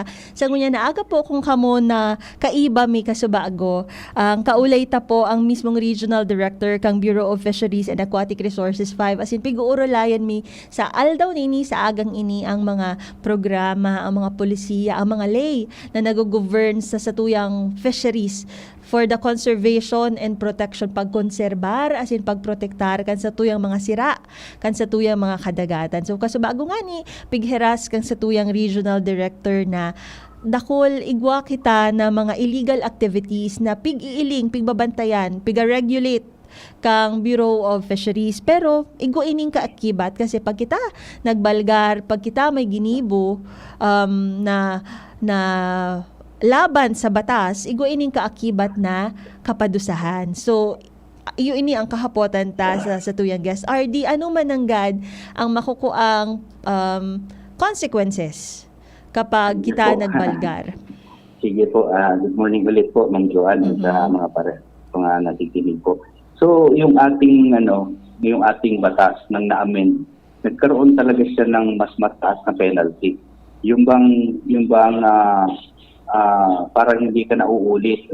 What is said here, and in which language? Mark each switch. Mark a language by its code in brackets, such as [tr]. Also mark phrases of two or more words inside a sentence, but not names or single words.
[bik] Sa ngunya na aga po kung kamo na kaiba mi kasubago. Ang kaulay ta po ang mismong Regional Director kang [en] Bureau of Fisheries and Aquatic Resources 5. [bik] As in, pig-uurolayan mi sa aldaw nini sa agang ini ang mga programa, ang mga polisiya, ang mga lay na nag-govern sa satuyang fisheries [en] for the conservation and protection, [bik] pagkonserbar, as in pagprotektar kan sa tuyang mga sira, kan sa tuyang mga kadagatan. So kasubago nga ni pigheras kan sa tuyang regional director na dakol igwa kita na mga [en] illegal activities [bik] na pig-iiling, pigbabantayan, piga-regulate kang [en] Bureau of Fisheries. [bik] Pero igo ining kaakibat kasi pag kita nagbalgar, pag kita may ginibo na laban sa batas, igo ining kaakibat na kapadusahan. So, iyo ini ang kahapotan ta sa tuyang guest. RD, ano mananggad ang makukuang consequences kapag kita nagbalgar? Sige po, [en] good morning [tl] ulit po, Ma'am Joanne, sa mga nakikinig po. So, yung ating batas ng na-amend, nagkaroon talaga siya ng mas mataas na penalty. Yung bang para hindi ka nauulit.